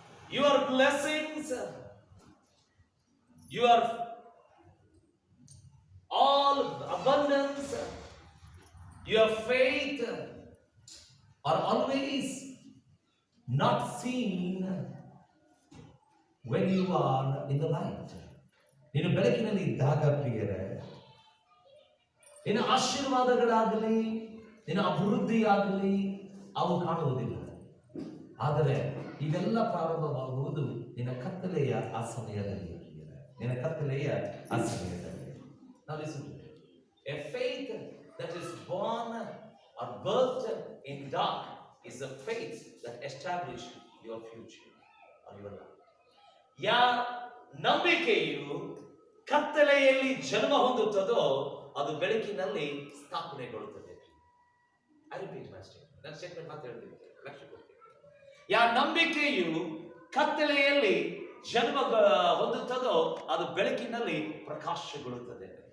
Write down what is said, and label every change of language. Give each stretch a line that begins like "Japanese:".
English: Your blessings, your all abundance, your faith are always not seen when you are in the light.
Kannada: ನೀನು ಬೆಳಕಿನಲ್ಲಿ ಇದ್ದಾಗ ಪ್ರಿಯರೇ, ನಿನ್ನ ಆಶೀರ್ವಾದಗಳಾಗಲಿ ನಿನ್ನ ಅಭಿವೃದ್ಧಿಯಾಗಲಿ ಅವು ಕಾಣುವುದಿಲ್ಲ. ಆದರೆ ಇವೆಲ್ಲ ಪ್ರಾರಂಭವಾಗುವುದು ನಿನ್ನ ಕತ್ತಲೆಯ ಆ ಸಮಯದಲ್ಲಿ, ನಿನ್ನ ಕತ್ತಲೆಯ ಆ ಸಮಯದಲ್ಲಿ.
English: Now listen to me. A faith that is born or birthed in dark is a faith that establishes your future or your life.
Kannada: ಯಾ ನಂಬಿಕೆಯು ಕತ್ತಲೆಯಲ್ಲಿ ಜನ್ಮ ಹೊಂದುತ್ತದೋ ಅದು ಬೆಳಕಿನಲ್ಲಿ ಸ್ಥಾಪನೆಗೊಳ್ಳುತ್ತದೆ.
English: I repeat my statement.
Kannada: ನನ್ನ ಸ್ಟೇಟ್ಮೆಂಟ್ ಮಾತ್ರ ಹೇಳ್ತೀನಿ, ಲಕ್ಷ್ಯ ಕೊಡ್ತೀನಿ. ಯಾ ನಂಬಿಕೆಯು ಕತ್ತಲೆಯಲ್ಲಿ ಜನ್ಮ ಹೊಂದುತ್ತದೋ ಅದು ಬೆಳಕಿನಲ್ಲಿ ಪ್ರಕಾಶಗೊಳ್ಳುತ್ತದೆ.